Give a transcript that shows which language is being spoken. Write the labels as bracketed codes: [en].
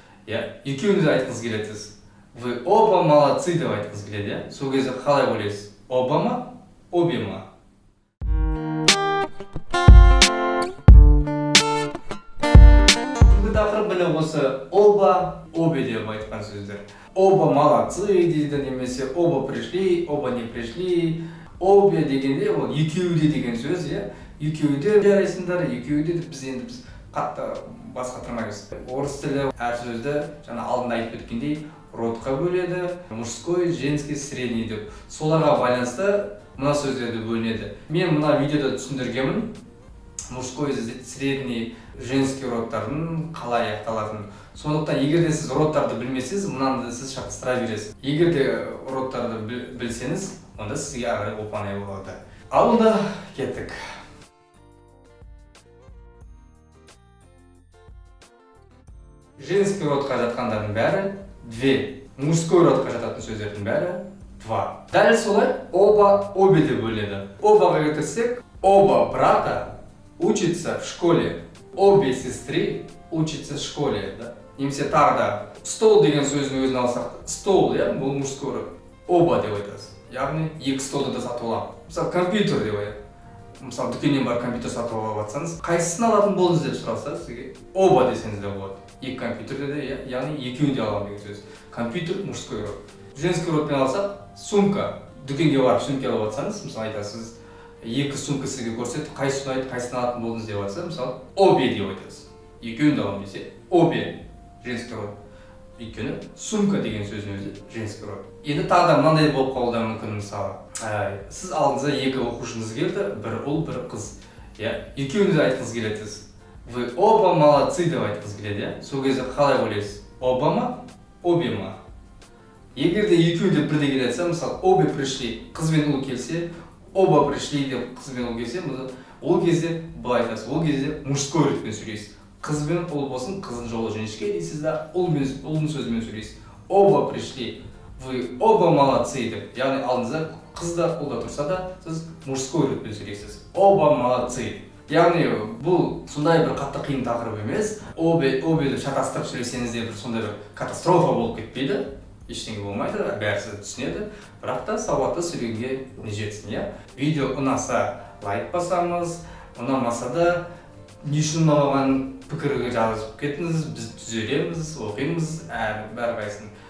[kk] Екеуіңіз айтқыңыз келеді. [ru] Вы оба молодцы [kk] деп айтқыңыз келеді. Сол кезде қалай ойлайсыз? Оба ма? Обе ма? Тақырып біле осы оба, обе деп айтқан сөздер. [ru] Оба молодцы [kk] дейді, немесе [ru] оба пришли, оба не пришли. [kk] Обе дегенде ол екеуде деген сөз, екеуде жарайсыңдар, екеуде біз қатты басқа тұрмаймыз. Орыс тілі әр сөзді жаңа алдында айтып өткендей родқа бөледі, [ru] мужской, женский, средний [kk] деп. Соларға байланысты мына сөздерді бөлінеді. Мен мына видеода түсіндіргенмін [ru] мужской, средний, женский [kk] родтардың қалай аяқталатынын. Сондықтан егер де сіз родтарды білмесеңіз, мынаны сіз шатастыра бересіз. Егер де родтарды білсеңіз, онда сізге ары оп-оңай болады. Ал онда кеттік. Женский родқа жатқандардың бәрі 2. Мужской родқа жататын сөздердің бәрі 2. Дәл солай оба, обе деп бөлінеді. Обаға келтірсек, [ru] оба брата учится в школе, обе сестры учатся в школе. [kk] Немесе тағы да стол деген сөздің өзін алсақ, стол, бұл мужской род. Оба деп айтасыз. Яғни екі столды да сатып аламын. Мысалы, компьютер деп айтады. Мысалы, дүкеннен бар компьютер сатып алып жатсаңыз, қайсысын алатын болдыңыз деп сұраса, сізге оба десеңіз де болады. Екі компьютерде де, яғни екеуін де аламын деген сөз. Компьютер мужской род. Женский родпен алсақ, сумка. Дүкенге барып сумка алып жатсаңыз, мысалы айтасыз, екі сумка сізге көрсетіп, қайсысын алып, қайсысын алатын болдыңыз деп жатса, мысалы, обе деп айтасыз. Екеуін де аламын десе, обе женский род. Өйткені сумка деген сөздің өзі женский род. Енді тағы да мынандай болып қалуы мүмкін, мысалы. Сіз алдыңызда екі оқушыңыз келді, бір ұл, бір қыз. Екеуіңіз айтқыңыз келеді. [ru] Вы оба молодцы [kk] деп айтқыңыз келеді. Сол кезде қалай ойлайсыз? Оба ма? Обе ма? Егер де екеуі де бірдей келеді, мысалы, [ru] обе пришли, [kk] қыз бен ұл келсе, [ru] оба пришли [kk] деп қыз бен ұл келсе, ол кезде былай айтасыз. Ол кезде мужской родпен сөйлейсіз. Қыз бен ұл болсын, қыздың жолы жіңішке дейсіз да, ұлдың сөзімен сөйлейсіз. [ru] Оба пришли, вы оба молодцы [kk] деп. Яғни алдыңызда қыз да, ұл да тұрса да, сіз мужской родпен сөйлейсіз. [ru] Оба молодцы. [kk] Яғни бұл сондай бір қатты қиын тақырып емес. Обе деп шатастырып сөйлесеңіз де бір сондай бір катастрофа болып кетпейді. Ештеңе болмайды, бәрісі түсінеді. Бірақ та сауатты сөйлегенге не жетсін, Видео ұнаса лайк басамыз, ұнамаса да не үшін ұнамаған пікірге жазып кетіңіз, біз түзелеміз, оқимыз, бәрқайсысын.